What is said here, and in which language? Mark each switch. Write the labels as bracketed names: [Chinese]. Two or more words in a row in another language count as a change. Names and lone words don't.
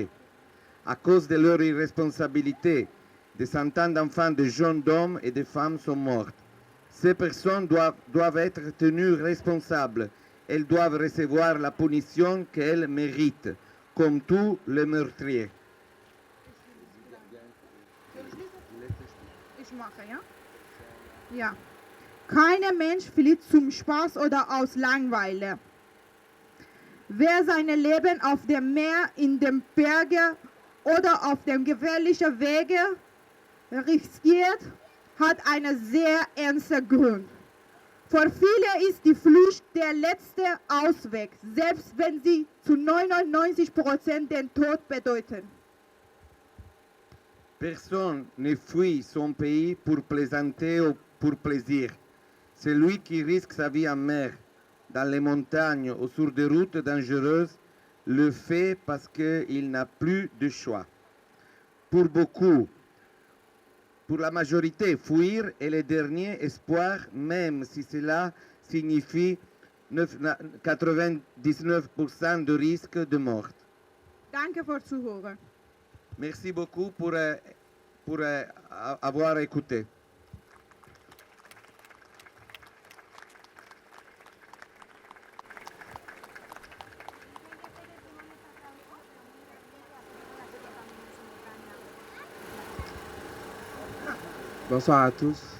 [French] À cause de leur irresponsabilité, des centaines d'enfants, de jeunes hommes et de femmes sont morts. Ces personnes doivent être tenues responsables. Elles doivent recevoir la punition qu'elles méritent, comme tous les meurtriers. [German] Ich mache, ja? Ja. Kein Mensch flieht zum Spaß oder aus Langeweile. Wer sein Leben auf dem Meer, in den Bergen oder auf dem gefährlichen Wege riskiert, hat einen sehr ernsten Grund. Für viele ist die Flucht der letzte Ausweg, selbst wenn sie zu 99% den Tod bedeuten. [French] Personne ne fuit son pays pour plaisanter ou pour plaisir. Celui qui risque sa vie en mer, dans les montagnes ou sur des routes dangereuses, le fait parce qu'il n'a plus de choix. Pour beaucoup, pour la majorité, fuir est le dernier espoir, même si cela signifie 99% de risque de mort. [German] Danke fürs Zuhören. [French] Merci beaucoup pour avoir écouté. Bonsoir à tous.